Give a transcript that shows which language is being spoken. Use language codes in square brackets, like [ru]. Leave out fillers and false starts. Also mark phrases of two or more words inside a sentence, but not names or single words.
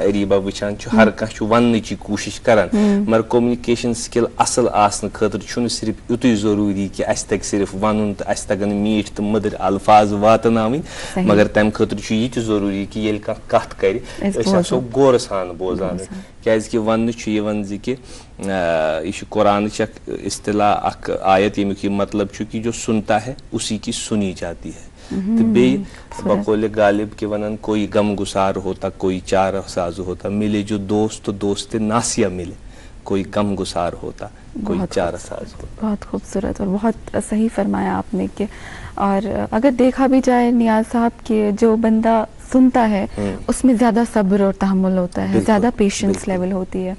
[ks] اریٖبا وٕچھان چھُ ہر کانٛہہ چھُ وَننٕچی کوٗشِش کران مگر [en] communication skill [ks] اصٕل آسنہٕ خٲطرٕ چھُنہٕ صرف یُتُے ضروٗری کہِ اسہِ تَگہِ صرف وَنُن تہٕ اسہِ تَگن میٖٹھۍ تہٕ مٔدٕرۍ الفاظ واتناوٕنۍ مگر تَمہِ خٲطرٕ چھُ یہِ تہِ ضروٗری کہِ ییٚلہِ کانٛہہ کتھ کرِ أسۍ آسو غورٕ سان بوزان کیازکہِ وننہٕ چھُ یِوان زِ کہِ یہ چھُ قرآنٕچ اکھ اصطلاح اکھ آیت ییٚمیُک یہِ مطلب چھُ کہِ [ur] جو سُنتا ہے اسی کی سُنی جاتی ہے تو [ks] بیٚیہِ بقولِ غالب کہ ونان [ur] کوئی غم گسار ہوتا کوئی چارہ ساز ہوتا ملے جو دوست دوست ناسیہ ملے کوئی غم گسار ہوتا کوئی چارہ ساز ہوتا. بہت خوبصورت اور بہت صحیح فرمایا آپ نے کہ اور اگر دیکھا بھی جائے نیاز صاحب کہ جو بندہ سنتا ہے اس میں زیادہ صبر اور تحمل ہوتا ہے, زیادہ [en] patience level [ur] ہوتی ہے.